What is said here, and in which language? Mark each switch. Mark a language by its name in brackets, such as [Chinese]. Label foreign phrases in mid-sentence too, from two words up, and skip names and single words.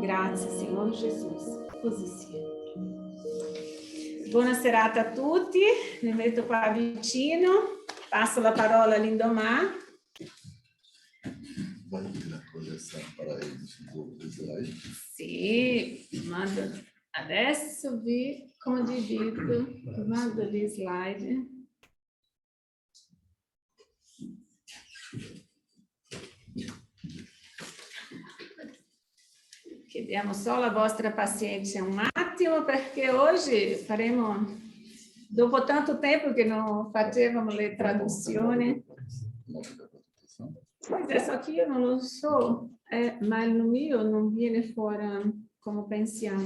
[Italian] Grazie, Signor Gesù. Così sia. Buona serata a tutti. Mi metto qua vicino. Passo la parola a Lindomar. [Portuguese] Vai na coleção para eles do slide. [Italian] Sì, mando. Adesso vi condivido, mando gli slide. Chiediamo solo la vostra pazienza un attimo perché oggi faremo, dopo tanto tempo che non facevamo le traduzioni, adesso che io non lo so, ma il mio non viene fuori come pensiamo.